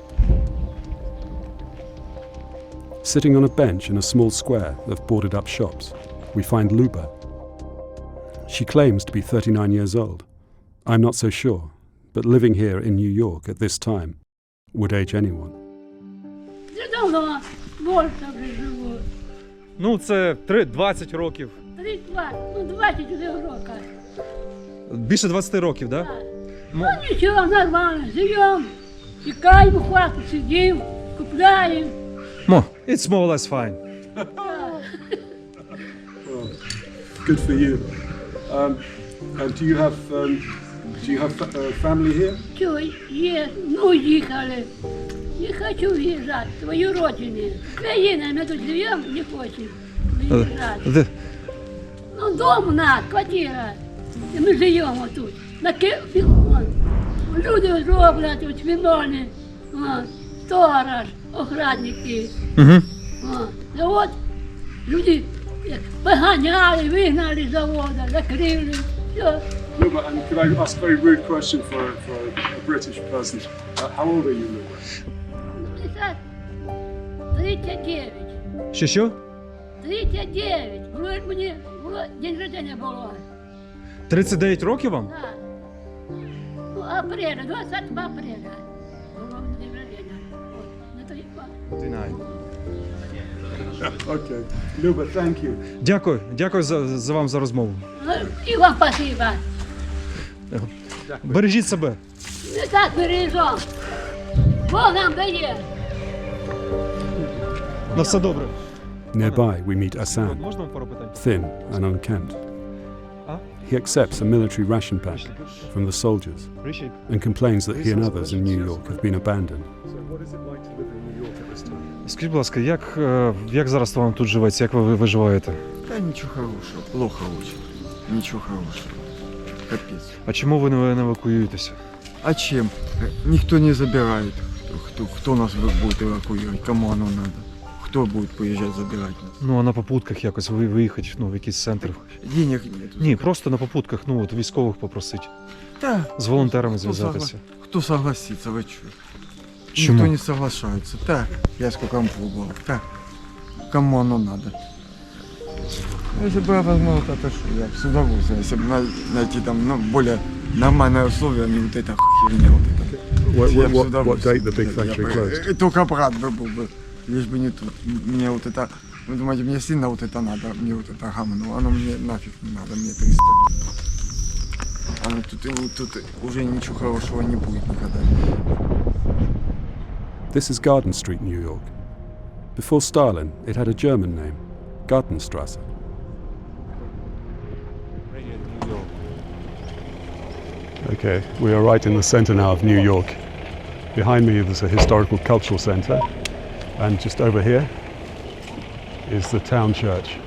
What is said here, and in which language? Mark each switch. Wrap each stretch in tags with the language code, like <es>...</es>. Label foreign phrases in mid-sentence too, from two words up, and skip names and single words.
<en>Sitting on a bench in a small square of boarded up shops, we find Luba. She claims to be 39 years old. I'm not so sure, but living here in New York at this time would age anyone.</en> <uk>Давно більше вже живу. Ну, це 20 років. 21 роки. Більше 20 років, так? Да? Ну нічого, нормально, живемо. Тікаємо, в хату сидимо, купляємо.</uk> <en>It's more or less fine. Good for you. And do you have family here?</en> <uk>Чого, є, ну їхали. Не хочу виїжджати, в твою родину. Україна, ми тут живемо, не хочемо виїжджати. Ну, дом у нас, квартира. І ми живемо тут. Люди роблять, тут виновні, сторож, охранники. Завод, люди поганяли, вигнали з заводу, закрили. Все.</uk> <en>Luba, and could I ask a very rude question for a British person? How old are you, Luba? 39.</en> <uk>Що? 39. Вроде мені</uk> <ru>день рождения</ru> <uk>було. 39 років вам? Так. Ну, апреля, 20 апреля. Було мені</uk> <ru>день рождения.</ru> <uk>От, на той факт.</uk> <en>Okay. Luba, thank you.</en> <uk>Дякую за вам за розмову. Ну, і вам спасибо. Бережіть себе. Не так бережемо. Бог нам дає. На все добре.</uk> <en>Nearby, we meet Hassan,</en> <uk>Можна вам пару питань?</uk> <en>thin and unkempt. He accepts a military ration pack from the soldiers and complains that he and others in New York have been abandoned. So what is it like to live in New York at this time?</en> <uk>Скажіть, будь ласка, як зараз вам тут живеться, як ви виживаєте?</uk> <ru>Да ничего хорошего, плохо очень. Ничего хорошего. Капец.</ru> <uk>А чому ви не евакуюєтеся?</uk> <ru>А чем? Никто не забирает. Кто нас будет эвакуировать? Кому оно надо? Кто будет поезжать забирать нас?</ru> <uk>Ну, а на попутках якось виїхати, в якийсь центр?</uk> <ru>Денег нет.</ru> <uk>Ні, просто на попутках, от військових попросити.</uk> <ru>Да.</ru> <uk>З волонтерами зв'язатися.</uk> <ru>Кто согласится, вы что? Чему? Никто не соглашается. Да, я сколько вам пробовал. Да. Кому оно надо? Если бы я возможно, то что я с удовольствием, если бы найти там более нормальные условия, а не вот эта херня вот эта. Я бы с</ru> <en>What</en> <ru>удовольствием.</ru> <en>date the big factory closed?</en> <ru>Только брат бы был бы, лишь бы не тут. Мне вот это, вы думаете, мне сильно вот это надо, мне вот это гамно, оно мне нафиг не надо, мне 300 лет. Оно тут уже ничего хорошего не будет никогда.</ru> <en>This is Garden Street, New York. Before Stalin, it had a German name, Gartenstrasse. Okay, we are right in the center now of New York. Behind me there's a historical cultural center, and just over here is the town church.</en>